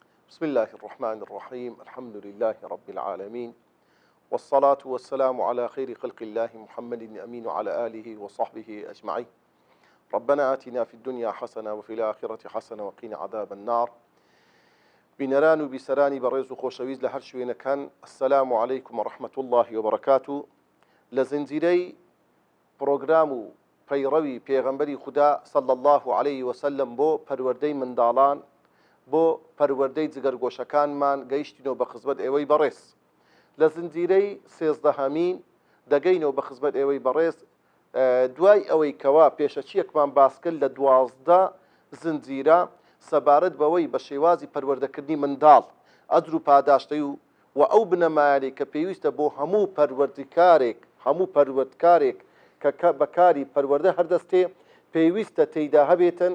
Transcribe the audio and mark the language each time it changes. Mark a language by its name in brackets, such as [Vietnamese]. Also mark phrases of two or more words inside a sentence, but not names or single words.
[Arabic] بسم الله الرحمن الرحيم الحمد لله رب العالمين والصلاة والسلام على خير خلق الله محمد الأمين وعلى آله وصحبه أجمعين. ربنا آتنا في الدنيا حسنة وفي الآخرة حسنة وقنا عذاب النار. بنران بسراني بريز خوشويز لهرش وين كان. السلام عليكم ورحمة الله وبركاته. [Central Kurdish] لزنزيري بروغرامو پیروی پیغمبری خدا [Arabic] صلی الله علیه وسلم [Central Kurdish] بۆ پەروەردەی منداڵان بۆ پەروەردەی جگەرگۆشەکانمان گەیشتینەوە بە خزمەت ئێوەی بەڕێز. لە زنجیرەی سێزدەهەمین دەگەینەوە بە خزمەت ئێوەی بەڕێز دوای ئەوەی کەوا پێشەچیەکمان باس کرد لە 12 زنجیرە سەبارەت بەوەی بە شێوازی پەروەردەکردنی منداڵ ئەجر و پاداشتەی و ئەو بنەمایانەی کە پێویستە بۆ هەموو پەروەردکارێک کە بەکاری پەروەردە هەردەستێ پێویستە تێیدا هەبێتن.